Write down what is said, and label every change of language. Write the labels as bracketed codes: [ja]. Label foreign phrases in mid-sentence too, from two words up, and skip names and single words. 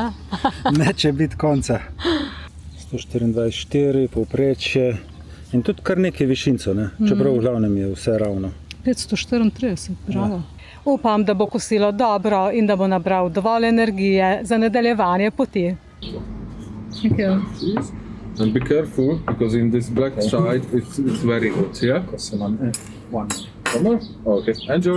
[sl] Neče biti konca. 124, povprečje in tudi kar nekaj višinco, ne? Čeprav v glavnem je vse ravno. 534, bravo. Ja. Upam, da bo kosilo dobro in da bo nabral dovolj energije za nadaljevanje poti. [en] Thank you. And be careful, because in this black side, it's very hot, yeah? One. One more? Okay, enjoy.